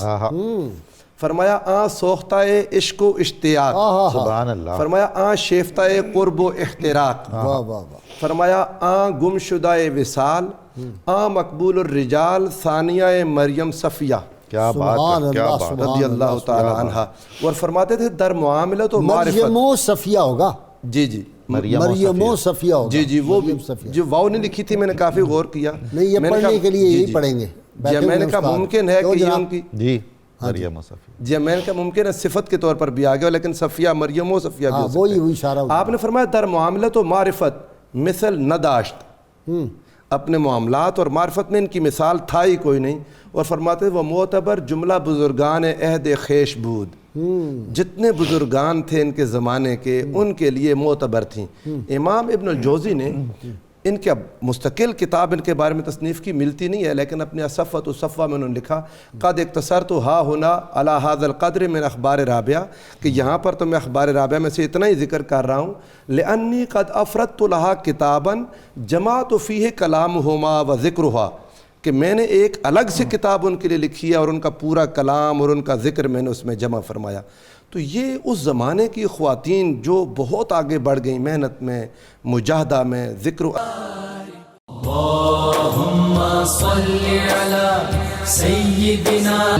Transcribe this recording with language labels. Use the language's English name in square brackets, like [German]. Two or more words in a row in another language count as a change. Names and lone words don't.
[Persian] فرمایا آن سوختہ عشق و اشتیاق، [Arabic] سبحان اللہ. [Persian] فرمایا آن شیفتہ قرب و احتراق، فرمایا آن گم شدہ وصال، آن مقبول الرجال ثانیہ مریم صفیہ. [Urdu] کیا بات ہے، کیا بات، [Arabic] رضی اللہ تعالی عنہ. [Urdu] اور فرماتے تھے [Persian] در معاملت و معرفت. [Urdu] مریم و صفیہ ہوگا. جی جی مریم و صفیہ ہوگا. جی جی وہ جو واو نے لکھی تھی میں نے کافی غور کیا. نہیں یہ پڑھنے کے لیے یہی پڑھیں گے. میں نے کہا ممکن ہے کہ یہ ان کی جی مریم و صفیہ، جی میں نے کہا ممکن ہے صفت کے طور پر بھی آ گیا، لیکن صفیہ مریم و صفیہ بھی ہو سکتا ہے. وہی اشارہ. آپ نے فرمایا [Persian] در معاملت و معرفت مثل نداشت، [Urdu] اپنے معاملات اور معرفت میں ان کی مثال تھا ہی کوئی نہیں. اور فرماتے [Persian] وہ معتبر جملہ بزرگان عہد خیش بود، [Urdu] جتنے بزرگان تھے ان کے زمانے کے ان کے لیے معتبر تھیں. امام ابن الجوزی نے ان کے مستقل کتاب ان کے بارے میں تصنیف کی ملتی نہیں ہے، لیکن اپنے صفوۃ الصفوہ میں انہوں نے لکھا [Arabic] قد اختصرت ہا ہونا علی ھذا القدر من اخبار رابعہ، [Urdu] کہ یہاں پر تو میں اخبار رابعہ میں سے اتنا ہی ذکر کر رہا ہوں. [Arabic] لانی قد افردت لہا کتابا جمعت فیہ کلامہما و ذکرہا، [Urdu] کہ میں نے ایک الگ سے کتاب ان کے لیے لکھی ہے اور ان کا پورا کلام اور ان کا ذکر میں نے اس میں جمع فرمایا. تو یہ اس زمانے کی خواتین جو بہت آگے بڑھ گئیں محنت میں، مجاہدہ میں، ذکر. [Arabic] اللہم صلی علی سیدنا.